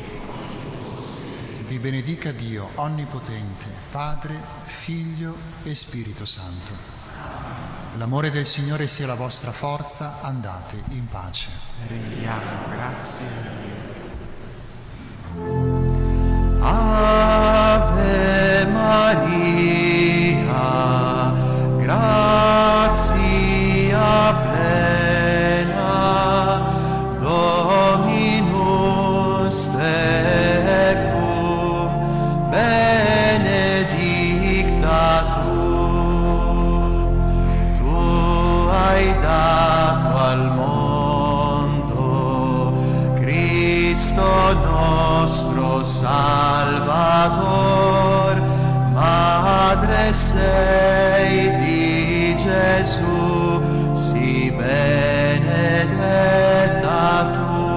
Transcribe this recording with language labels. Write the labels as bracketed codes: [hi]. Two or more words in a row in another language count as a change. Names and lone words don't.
[it] Vi benedica Dio Onnipotente, Padre, Figlio e Spirito Santo. L'amore del Signore sia la vostra forza, andate in pace. Rendiamo grazie a Dio. [la] Ave Maria, grazia plena, Dominus tecum, benedicta tu [it] hai dato al mondo Cristo nostro Salvador. Madre sei di Gesù, sì benedetta tu.